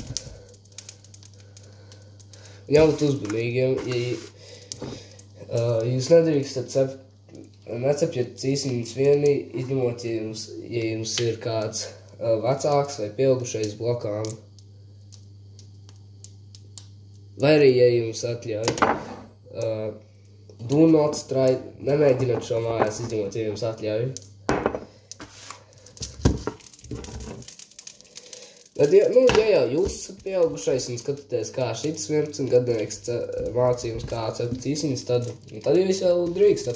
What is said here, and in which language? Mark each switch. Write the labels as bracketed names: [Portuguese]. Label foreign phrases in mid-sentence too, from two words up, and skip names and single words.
[Latvian] Un jābūt uzmanīgiem, ja jūs nedrīkstat necepjat cīsiņus vieni, izņemot, ja jums ir kāds vecāks vai pieaugušais blakām. Vai arī, ja jums atļauj, [English] do not try, [Latvian] nemēģināt šo mājās izņemot, ja jums atļauj. Bet, ja jau jūs esat pieaugušais un skatāties, kā šitas 11-gadnieks māca jums, kā cept cīsiņus, tad jūs jau drīkstat.